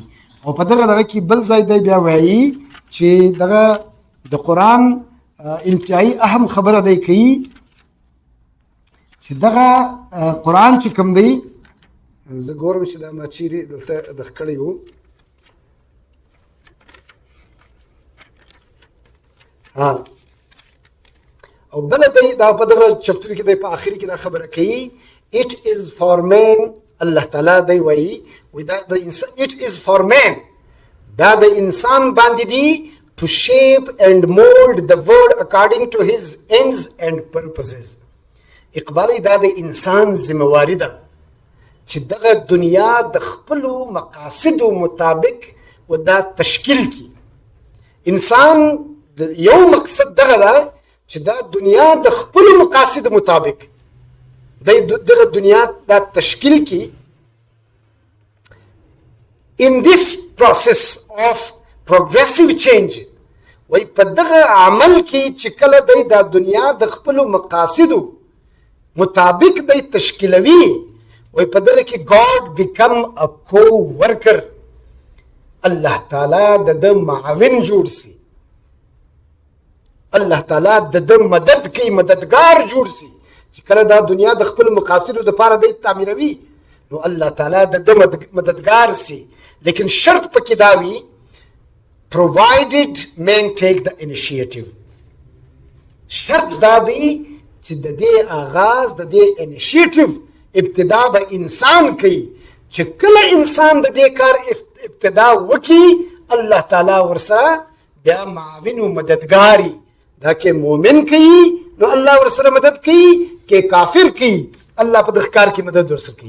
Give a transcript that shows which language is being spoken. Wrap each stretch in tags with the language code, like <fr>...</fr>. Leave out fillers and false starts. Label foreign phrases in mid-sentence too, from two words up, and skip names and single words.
<ps>او په دغه کې بل ځای دی بیا وایي چې دغه د قرآن انتهایی اهم خبره دی کوي چې دغه قرآن چې کوم دی، زه ګورم چې دا ما چیرې دلته دغه کړی وو، او بله دی دا په دغه چپټر کې دی په آخر کې دا خبره کوي</ps> <en>it is for man.</en> <ps>الله تعالی دی وایي</ps> <en>it is for man،</en> <ps>دا د انسان باندې دی</ps> <en>to shape and mold the world according to his ends and purposes.</en> <ps>اقبال دا د انسان ذمہواری ده چې دغه دنیا د خپلو مقاصدو مطابق و دا تشکیل کی. انسان یو مقصد دغه ده چې دا دنیا د خپلو مقاصد مطابق دغه دنیا دا تشکیل کی.</ps> <en>in this process of progressive change،</en> <ps>وای په دغه عمل کې چې کله دی دا دنیا د خپلو مقاصدو مطابق دی تشکیلوي، وای په دغه کې</ps> <en>God become a co-worker،</en> <ps>الله تعالی د معاون جوړ سي، الله تعالی د مدد کوي، مددگار جوړ سي. چې کله دا دنیا د خپل مقاصدو لپاره دی تعمیروي نو الله تعالی د مددگار سي، لیکن شرط پکې دا وي</ps> <en>provided men take the initiative.</en> <ps>شرط دا دی چې د دې آغاز د دې انیشیټیو ابتدا به انسان کوي. چې کله انسان د دې کار ابتدا وکړي الله تعالی ورسره بیا معاون و مددګاری، دا کې مؤمن کوي نو الله ورسره مدد کوي، کې کافر کوي الله په دغه کار کې مدد ورسره کوي.</ps>